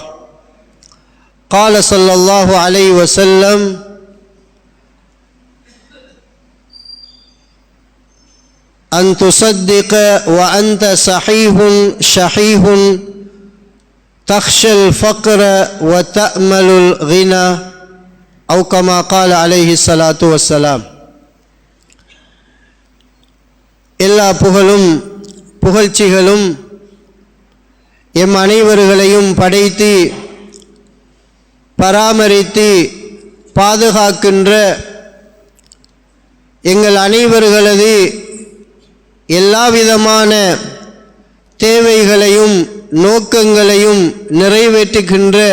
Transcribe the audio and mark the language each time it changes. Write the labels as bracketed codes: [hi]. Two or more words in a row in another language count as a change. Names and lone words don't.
[ar] قال صلى الله عليه وسلم: أن تصدق وأنت صحيح شحيح تخشى الفقر وتأمل الغنى، أو كما قال عليه الصلاة والسلام. [ta] எல்லா புகழும் புகழ்ச்சிகளும் எம் அனைவர்களையும் படைத்து பராமரித்து பாதுகாக்கின்ற எங்கள் அனைவர்களது எல்லாவிதமான தேவைகளையும் நோக்கங்களையும் நிறைவேற்றுகின்ற